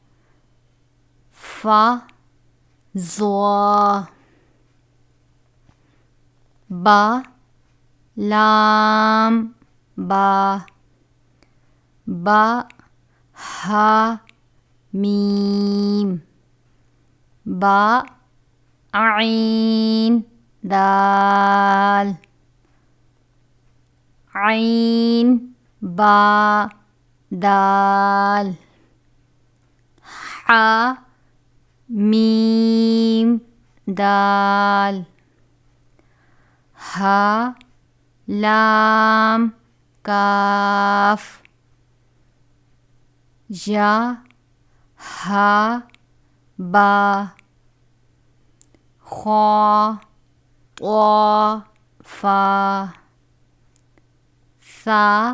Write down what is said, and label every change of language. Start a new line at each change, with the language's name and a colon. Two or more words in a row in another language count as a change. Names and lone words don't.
Urdu: فا ظا با لام با با ہا میم با عین دال عین با دال حا میم دال ہا لام کاف یا ہا با خا طا فا ثا